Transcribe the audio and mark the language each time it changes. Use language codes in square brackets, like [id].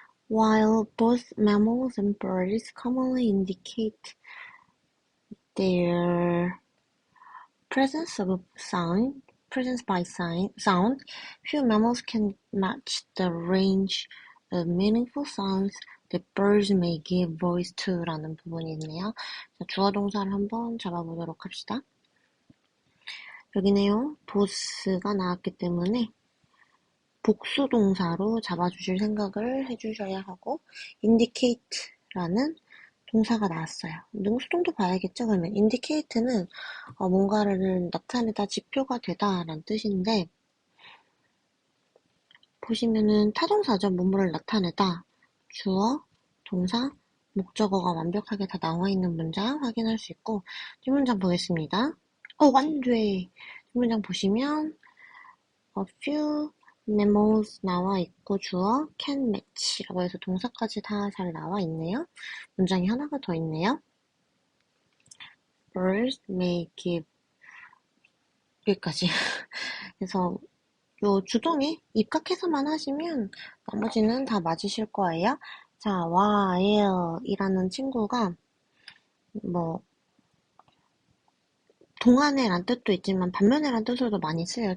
[en] While both mammals and birds commonly indicate their presence by sound, few mammals can match the range of meaningful sounds that birds may give voice to [ko] 라는 부분이 있네요. 자, 주어 동사를 한번 잡아보도록 합시다. 여기네요. both가 나왔기 때문에 복수 동사로 잡아주실 생각을 해주셔야 하고 indicate라는 동사가 나왔어요. 능수동도 봐야겠죠? 그러면 indicate는 뭔가를 나타내다, 지표가 되다 라는 뜻인데 보시면은 타동사죠. 뭐뭐를 나타내다. 주어, 동사, 목적어가 완벽하게 다 나와 있는 문장 확인할 수 있고 뒷문장 보겠습니다. 완돼! 뒷문장 보시면 [en] a few mammals [ko] 나와 있고 주어 can match라고 해서 동사까지 다 잘 나와 있네요. 문장이 하나가 더 있네요. [en] birds may give [ko] 여기까지. 그래서 요 주동에 입각해서만 하시면 나머지는 다 맞으실 거예요. 자, while 이라는 친구가 뭐 동안에란 뜻도 있지만 반면에란 뜻으로도 많이 쓰여요.